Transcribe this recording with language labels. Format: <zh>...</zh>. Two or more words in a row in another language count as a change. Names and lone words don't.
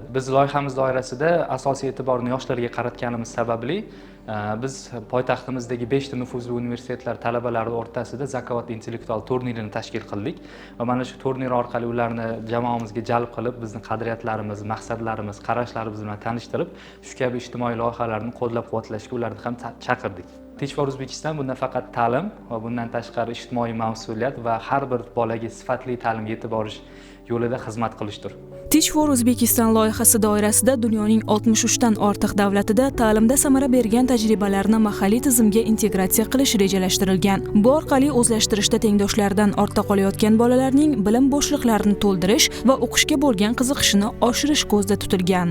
<uz>Biz loyihamiz doirasida asosiy e'tiborni yoshlarga qaratganimiz sababli biz poytaxtimizdagi 5 ta nufuzli universitetlar talabalari o'rtasida Zakovat intellektual turnirini tashkil qildik va mana shu turnir orqali ularni jamoamizga jalb qilib, bizning qadriyatlarimiz, maqsadlarimiz, qarashlarimiz bilan tanishtirib, shu kabi ijtimoiy loyihalarni qo'llab-quvvatlashga ularni ham chaqirdik. Teach for Uzbekistan bundan faqat ta'lim va bundan tashqari ijtimoiy mas'uliyat va har bir bolaga sifatli ta'lim yetib borish yo'lida xizmat qilishdir. Teach for Uzbekistan loyihasi doirasida dunyoning 63 dan ortiq davlatida ta'limda samara bergan tajribalarni mahalliy tizimga integratsiya qilish rejalashtirilgan. Bu orqali o'zlashtirishda tengdoshlaridan ortda qolayotgan bolalarning bilim bo'shliqlarini to'ldirish va o'qishga bo'lgan qiziqishini oshirish ko'zda tutilgan.</uz>